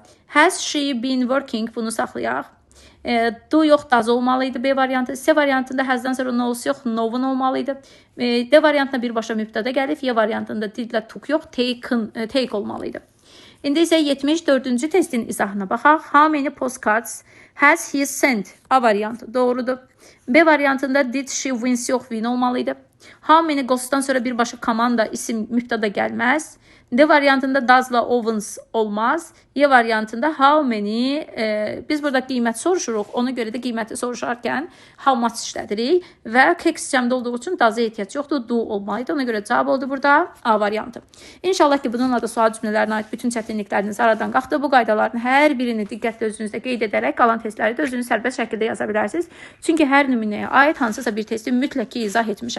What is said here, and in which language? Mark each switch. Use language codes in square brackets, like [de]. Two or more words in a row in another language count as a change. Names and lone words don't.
[en] Has she been working, [az] bunu saxlayaq. Do yox, does olmalıydı B variantı. C variantında has-dan sonra knows yox, know-un olmalıydı. D variantına birbaşa mübtəda gəlib. Y variantında did-lə took yox, take olmalıydı. İndi isə 74-cü testin izahına baxaq. [en] How many postcards has he sent? [az] A variantı doğrudur. B variantında [en] did she wins [az] yox, win olmalıydı. [en] How many ghost'dan [az] sonra birbaşa komanda isim mübtəda gəlməz. D variantında does-la owns olmaz. Y variantında [en] how many, [az] biz burada qiymət soruşuruq. Ona görə də qiyməti soruşarkən [en] how much [az] işlədirik və kex cəmdə olduğu üçün does-a ehtiyac yoxdur, do olmalıydı. Ona görə cavab oldu burada A variantı. İnşallah ki, bununla da sual cümlələrinə aid bütün çətinlikləriniz aradan qalxdı. Bu qaydaların hər birini diqqətlə özünüzdə qeyd edərək qalan testləri də özünüz sərbəst şəkildə yaza bilərsiniz. Çünki hər nümunəyə aid hansısa bir testi mütləq ki, izah etmişəm.